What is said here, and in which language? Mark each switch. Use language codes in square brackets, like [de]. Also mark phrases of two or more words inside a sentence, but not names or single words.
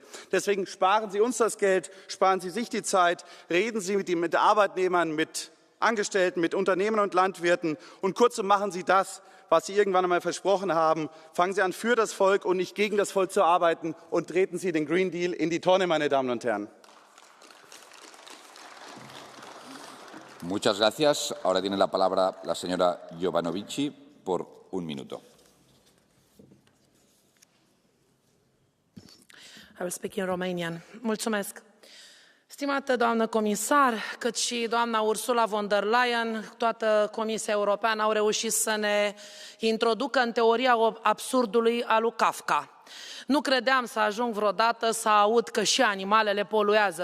[de] Deswegen sparen Sie uns das Geld, sparen Sie sich die Zeit, reden Sie mit Arbeitnehmern, mit Angestellten, mit Unternehmern und Landwirten und kurzum machen Sie das, was Sie irgendwann einmal versprochen haben. Fangen Sie an, für das Volk und nicht gegen das Volk zu arbeiten und treten Sie den Green Deal in die Tonne, meine Damen und Herren. [es] Muchas gracias. Ahora tiene la palabra la señora Jovanovici por un minuto. [en] I will speak in Romanian. [ro] Mulțumesc. Stimată doamnă comisar, cât și doamna Ursula von der Leyen, toată Comisia Europeană au reușit să ne introducă în teoria absurdului a lui Kafka. Nu credeam să ajung vreodată să aud că și animalele poluează.